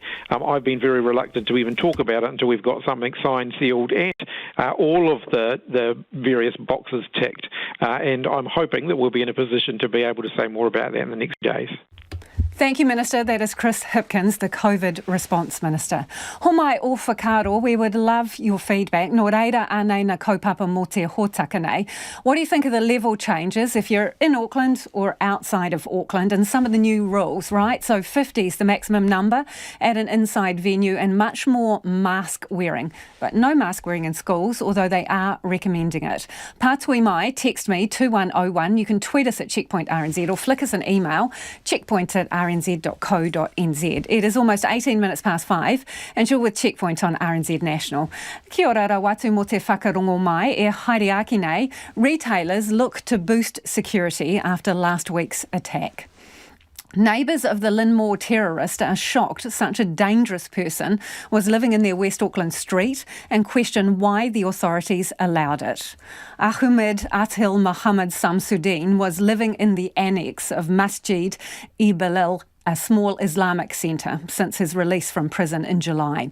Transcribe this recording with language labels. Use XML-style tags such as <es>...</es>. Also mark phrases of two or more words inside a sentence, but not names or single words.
<en>I've been very reluctant to even talk about it until we've got something signed, sealed, and all of the various boxes ticked. And I'm hoping that we'll be in a position to be able to say more about that in the next days. Thank you, Minister. That is Chris Hipkins, the COVID Response Minister.</en> <mi>Ho mai o whakaaro,</mi> <en>we would love your feedback.</en> <mi>Nō reira anei na kaupapa mō te hōtaka nei.</mi> <en>What do you think of the level changes if you're in Auckland or outside of Auckland, and some of the new rules, right? So 50 is the maximum number at an inside venue and much more mask wearing. But no mask wearing in schools, although they are recommending it.</en> <mi>Pātui mai,</mi> <en>text me 2101. You can tweet us at Checkpoint RNZ or flick us an email, checkpoint@rnz.co.nz. It is almost 18 minutes past 5 and you're with Checkpoint on RNZ National.</en> <mi>Kia ora rawatu mō te whakarongo mai e haere aki nei.</mi> <en>Retailers look to boost security after last week's attack. Neighbours of the Middlemore terrorist are shocked such a dangerous person was living in their West Auckland street and question why the authorities allowed it. Ahmed Atil Muhammad Samsudeen was living in the annex of Masjid Ibalil, a small Islamic centre, since his release from prison in July.</en>